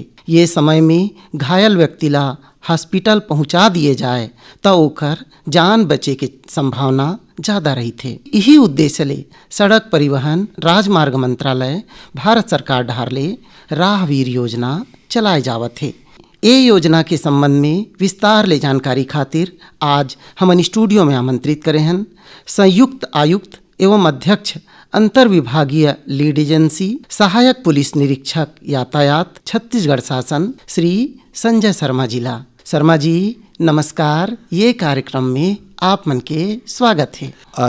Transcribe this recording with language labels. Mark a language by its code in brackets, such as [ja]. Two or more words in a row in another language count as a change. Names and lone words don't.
[hne] ये समय में घायल व्यक्ति ला हॉस्पिटल पहुंचा दिए जाए तो ओकर जान बचे के संभावना ज़्यादा रही थे। यही उद्देश्य ले सड़क परिवहन राजमार्ग मंत्रालय भारत सरकार डहार ले राहवीर योजना चलाए जावत है। ये योजना के संबंध में विस्तार ले जानकारी खातिर आज हमन स्टूडियो में आमंत्रित करे हैं संयुक्त आयुक्त एवं अध्यक्ष अंतर विभागीय लीड एजेंसी सहायक पुलिस निरीक्षक यातायात छत्तीसगढ़ शासन श्री संजय शर्मा जिला। शर्मा जी नमस्कार। ये कार्यक्रम में आप मन के स्वागत है।